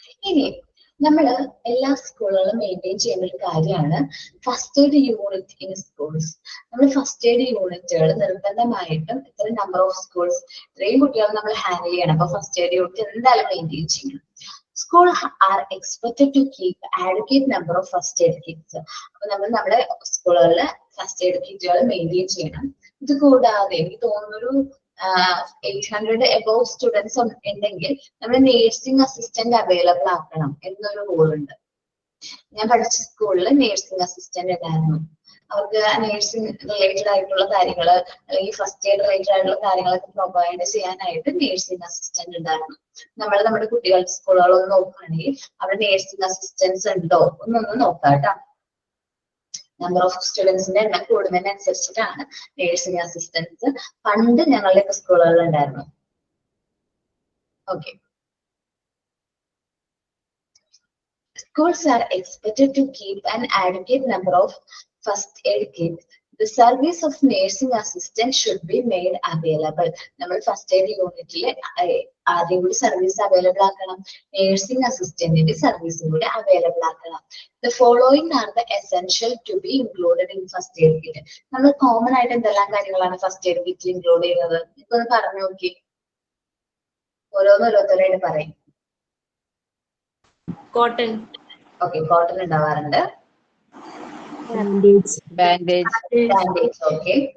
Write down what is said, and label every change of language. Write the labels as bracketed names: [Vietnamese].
[Malayalam] ഇനി നമ്മൾ എല്ലാ സ്കൂളുകളും മെയിൻറ്റെയിൻ ചെയ്യുന്ന ഒരു കാര്യമാണ് [English] First aid unit in schools. [Malayalam] നമ്മൾ ഫസ്റ്റ് എയ്ഡ് യൂണിറ്റുകൾ നിർബന്ധമായിട്ടും ഇത്ര [English] number of schools, [Malayalam] ഇത്രയും കുട്ടികൾ നമ്മൾ ഹാൻഡിൽ ചെയ്യണം. അപ്പൊ ഫസ്റ്റ് എയ്ഡ് യൂണിറ്റ് എന്തായാലും മെയിൻറ്റെയിൻ ചെയ്യണം. [English] School are expected to keep adequate number of first aid kits. [Malayalam] അപ്പൊ നമ്മൾ നമ്മുടെ സ്കൂളുകളിൽ ഫസ്റ്റ് എയ്ഡ് കിറ്റുകൾ മെയിൻറ്റെയിൻ ചെയ്യണം. ഇത് കൂടാതെ എനിക്ക് തോന്നുന്നൊരു [English] 800 above students [Malayalam] ഉണ്ടെങ്കിൽ നമ്മൾ നേഴ്സിംഗ് അസിസ്റ്റന്റ് അവൈലബിൾ ആക്കണം എന്നൊരു റൂൾ ഉണ്ട്. ഞാൻ പഠിച്ച സ്കൂളിൽ നേഴ്സിംഗ് അസിസ്റ്റന്റ് ഉണ്ടായിരുന്നു. അവർക്ക് നേഴ്സിംഗ് റിലേറ്റഡ് ആയിട്ടുള്ള കാര്യങ്ങൾ അല്ലെങ്കിൽ ഫസ്റ്റ് എയ്ഡ് റിലേറ്റഡ് ആയിട്ടുള്ള കാര്യങ്ങളൊക്കെ പ്രൊവൈഡ് ചെയ്യാനായിട്ട് നേഴ്സിംഗ് അസിസ്റ്റന്റ് ഉണ്ടായിരുന്നു. നമ്മൾ നമ്മുടെ കുട്ടികളുടെ സ്കൂളുകളൊന്ന് നോക്കുകയാണെങ്കിൽ അവിടെ നേഴ്സിംഗ് അസിസ്റ്റൻസ് ഉണ്ടോ എന്നൊന്ന് നോക്കാം കേട്ടോ. നമ്പർ ഓഫ് സ്റ്റുഡൻസിന്റെ എണ്ണം കൂടുന്നതിനനുസരിച്ചിട്ടാണ് നേഴ്സിംഗ് അസിസ്റ്റൻസ് പണ്ട് ഞങ്ങളുടെ സ്കൂളുകളിൽ ഉണ്ടായിരുന്നു. [English] Okay. Schools are expected to keep an adequate number of first aid kits. The service of nursing assistant should be made available. [Malayalam] നമ്മൾ ഫസ്റ്റ് എയ്ഡ് യൂണിറ്റിൽ ആദ്യം കൂടി സർവീസ് അവൈലബിൾ ആക്കണം, നേഴ്സിംഗ് അസിസ്റ്റന്റിന്റെ സർവീസും കൂടി അവൈലബിൾ ആക്കണം. [English] The following are the essential to be included in first aid kit. [Malayalam] നമ്മൾ common ആയിട്ട് എന്തെല്ലാം കാര്യങ്ങളാണ് ഫസ്റ്റ് എയ്ഡ് കിറ്റിൽ ഇൻക്ലൂഡ് ചെയ്യുന്നത്? ഇപ്പൊ ഒന്ന് പറഞ്ഞു നോക്കി, ഓരോന്നോരോരുത്തരായിട്ട് പറയും. [English] Cotton. [Malayalam] ഓക്കെ, കോട്ടൺ ഉണ്ടാവാറുണ്ട്. [English] Bandage bandage, okay.